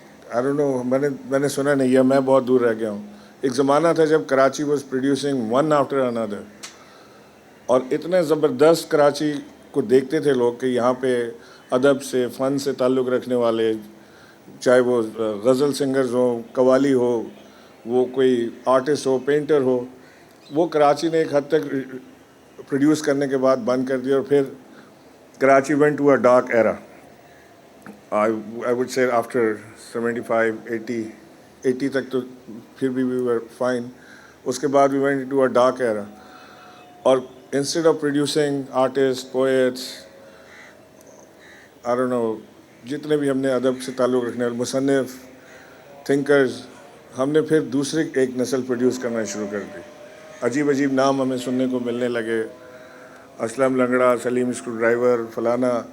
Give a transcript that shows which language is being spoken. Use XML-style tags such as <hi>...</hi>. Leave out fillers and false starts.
<en>I don't know,</en> <ur>میں نے سنا نہیں، یا میں بہت دور رہ گیا ہوں. ایک زمانہ تھا جب Karachi</ur> <en>was producing one after another</en> <ur>اور اتنے زبردست کراچی کو دیکھتے تھے لوگ کہ یہاں پہ ادب سے، فن سے تعلق رکھنے والے، چاہے وہ غزل سنگرز ہوں، قوالی ہو، وہ کوئی آرٹسٹ ہو، پینٹر ہو، وہ کراچی نے ایک حد تک پروڈیوس کرنے کے بعد بند کر دیا. اور پھر Karachi</ur> <en>Went to a dark era. I would say after 75, 80</en> <ur>تک تو پھر بھی</ur> <en>we were fine.</en> <ur>اس کے بعد</ur> <en>we went into a dark era.</en> <ur>اور</ur> <en>instead of producing artists, poets, I don't know,</en> <ur>جتنے بھی ہم نے ادب سے تعلق رکھنے والے مصنف، تھنکرز، ہم نے پھر دوسری ایک نسل پروڈیوس کرنا شروع کر دی. عجیب عجیب نام ہمیں سننے کو ملنے لگے، اسلم لنگڑا، سلیم اسکرو ڈرائیور، فلانا.</ur>